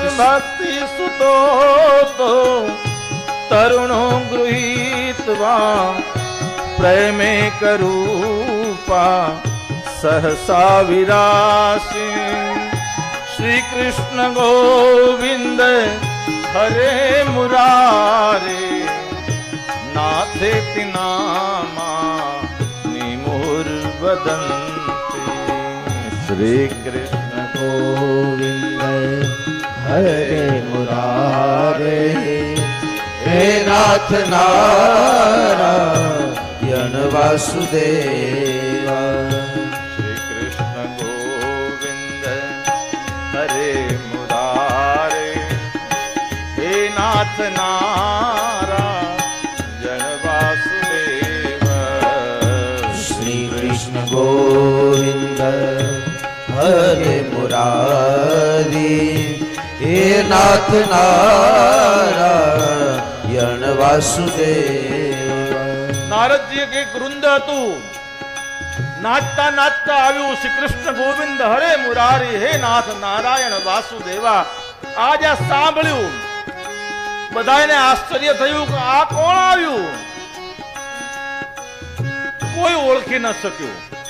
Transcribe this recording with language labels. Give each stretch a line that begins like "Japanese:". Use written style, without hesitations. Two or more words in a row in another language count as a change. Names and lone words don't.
Sanskrit: ભક્તિ સુતો તરુણો ગૃહીત્વા પ્રેમે કરૂપા સહસા વિરાસી। શ્રી કૃષ્ણ ગોવિંદ હરે મુરારે, નાથેતિ નામા નિમુર્વદન્તિ। શ્રી કૃષ્ણ गोविंद हरे मुरारे, हे नाथ नारायण वासुदेव। श्री कृष्ण गोविंद हरे मुरारे, हे नाथ नारायण वासुदेव। श्री कृष्ण गोविंद हरे मुरारी, हे नाथ नारायण वासुदेव।
Gujarati: નારદજી એક વૃંદ હતું, નાચતા નાચતા આવ્યું
Sanskrit: શ્રી કૃષ્ણ ગોવિંદ હરે મુરારી, હે નાથ નારાયણ વાસુદેવા।
Gujarati: આજ આ સાંભળ્યું, બધાને આશ્ચર્ય થયું કે આ કોણ આવ્યું? કોઈ ઓળખી ન શક્યું।